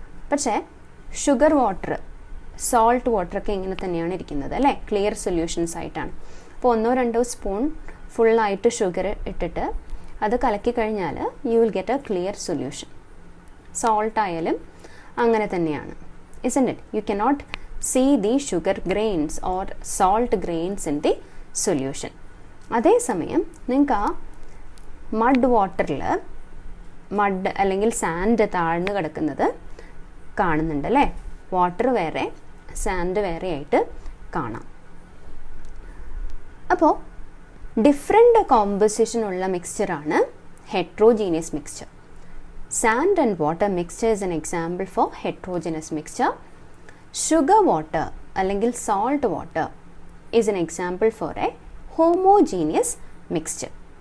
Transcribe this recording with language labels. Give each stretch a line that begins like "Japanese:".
Malayalam: പക്ഷേ sugar water, salt വാട്ടറൊക്കെ ഇങ്ങനെ തന്നെയാണ് ഇരിക്കുന്നത് അല്ലേ, ക്ലിയർ സൊല്യൂഷൻസ് ആയിട്ടാണ്. അപ്പോൾ 1-2 സ്പൂൺ ഫുള്ളായിട്ട് ഷുഗർ ഇട്ടിട്ട് അത് കലക്കി കഴിഞ്ഞാൽ
English: You will get a clear solution.
Malayalam: Salt ആയാലും അങ്ങനെ തന്നെയാണ്,
English: isn't it? You cannot see the sugar grains or salt grains in the solution.
Malayalam: അതേസമയം നിങ്ങൾക്ക് ആ മഡ് വാട്ടറിൽ മഡ് അല്ലെങ്കിൽ സാൻഡ് താഴ്ന്നു കിടക്കുന്നത് കാണുന്നുണ്ട് അല്ലേ. വാട്ടർ വേറെ സാൻഡ് വേറെ ആയിട്ട് കാണാം. അപ്പോൾ different കോമ്പോസിഷനുള്ള മിക്സ്ചറാണ് heterogeneous mixture.
English: Sand and water mixture is an example for heterogeneous mixture. Sugar water
Malayalam: അല്ലെങ്കിൽ
English: salt water is an example for a homogeneous mixture.